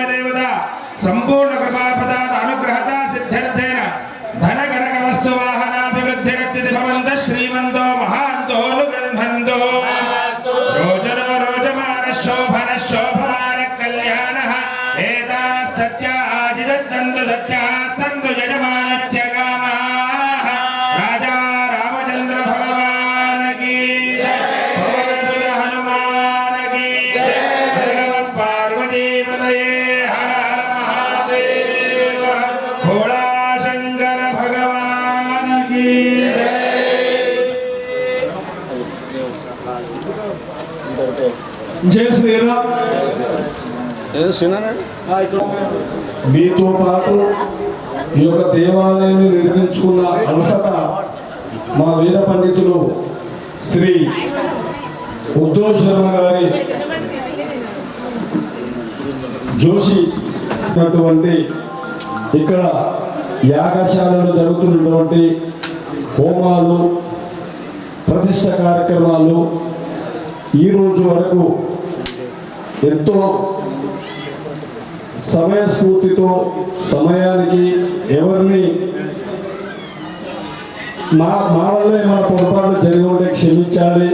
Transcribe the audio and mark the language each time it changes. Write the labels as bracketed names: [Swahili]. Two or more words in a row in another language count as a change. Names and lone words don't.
[Sanskrit] देवता संपूर्ण कृपापदा अनुग्रहता सिद्ध्यर्थेन धन कनक वस्तु वाहनाभिवृद्धिरच्यति भवन्तः श्रीमन्तो महान्तो गृह्णन्तो रोचनो रोचमानः शोभनः शोभमानः कल्याणः एताः सत्याः आजिजन्तु सत्याः सन्तु यजमानस्य कामाः [Hindi] राजा रामचंद्र भगवान की [Sanskrit] जय हनुमान की जय भगवत् पार्वती पतये हर हर महादेव भोला शंकर भगवान की [Telugu] जय శ్రీరామ్ మీతో పాటు ఈ యొక్క దేవాలయాన్ని నిర్మించుకున్న అలసట మా వేద పండితులు శ్రీ ఉద్ధవ్ శర్మ గారి జోషి ఇక్కడ యాగశాలలో జరుగుతున్నటువంటి హోమాలు ప్రతిష్ట కార్యక్రమాలు ఈ రోజు వరకు ఎంతో సమయస్ఫూర్తితో సమయానికి ఎవరిని మా వల్ల ఏమైనా పొరపాటు జరిగి ఉంటే క్షమించాలి.